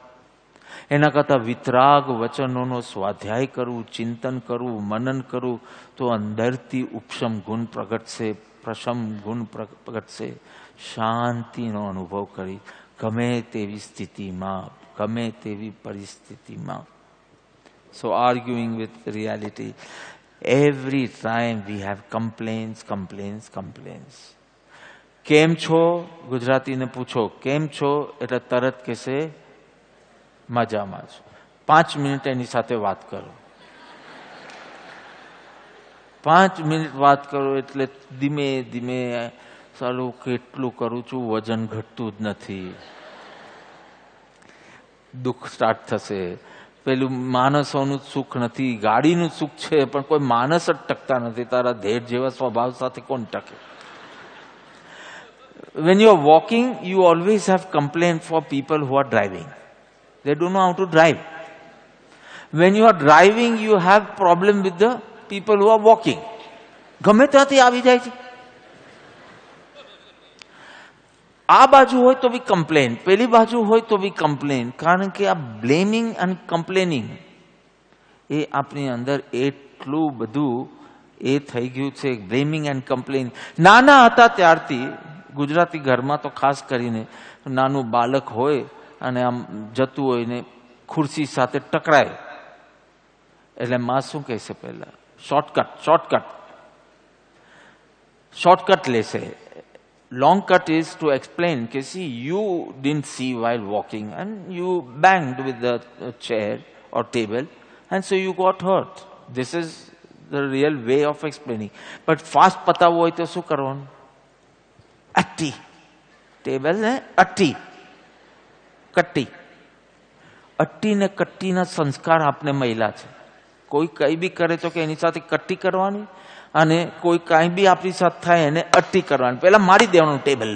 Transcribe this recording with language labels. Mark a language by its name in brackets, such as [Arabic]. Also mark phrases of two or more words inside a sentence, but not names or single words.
[Gujarati] એના કરતાં વિતરાગ વચનોનો સ્વાધ્યાય કરવું, ચિંતન કરવું, મનન કરવું, તો અંદરથી ઉપશમ ગુણ પ્રગટશે, પ્રશમ ગુણ પ્રગટશે. શાંતિનો અનુભવ કરી ગમે તેવી સ્થિતિમાં, ગમે તેવી પરિસ્થિતિમાં. [English] So arguing with reality, every time we have complaints. [Gujarati] કેમ છો ગુજરાતીને પૂછો કેમ છો એટલે તરત કહેશે મજામાં છું. 5 મિનિટ એની સાથે વાત કરો. 5 મિનિટ વાત કરો એટલે ધીમે ધીમે ચાલું કેટલું કરું છું, વજન ઘટતું જ નથી, દુઃખ સ્ટાર્ટ થશે. પેલું માણસોનું સુખ નથી, ગાડીનું સુખ છે, પણ કોઈ માણસ જ ટકતા નથી. તારા ધેર જેવા સ્વભાવ સાથે કોણ ટકે? [English] When you are walking, you always have complaint for people who are driving. They don't know how to drive. When you are driving, you have problem with the people who are walking. [Gujarati] ગમે ત્યાંથી આવી જાય છે. આ બાજુ હોય તો બી કમ્પ્લેન, પેલી બાજુ હોય તો બી કમ્પ્લેન. કારણ કે આ [English] blaming and complaining [Gujarati] એ આપણી અંદર એટલું બધું એ થઈ ગયું છે. [English] blaming and complain. [Gujarati] નાના હતા ત્યારથી ગુજરાતી ઘરમાં તો ખાસ કરીને નાનું બાળક હોય અને આમ જતું હોય ને ખુરશી સાથે ટકરાય એટલે માં શું કહેશે? પહેલા શોર્ટકટ લેશે. [English] Long cut is to explain, see, you didn't see while walking and you banged with the chair or table and so you got hurt. This is the real way of explaining. But fast [Gujarati] પટાવવું હોય તો શું કરવાનું? અટ્ટી ટેબલ ને અટ્ટી કટ્ટી. અટ્ટી ને કટ્ટીના સંસ્કાર આપને મળ્યા છે. કોઈ કઈ બી કરે તો કે એની સાથે કટ્ટી કરવાની, અને કોઈ કાંઈ બી આપણી સાથે થાય એને અટ્ટી કરવાની, પેલા મારી દેવાનું ટેબલને.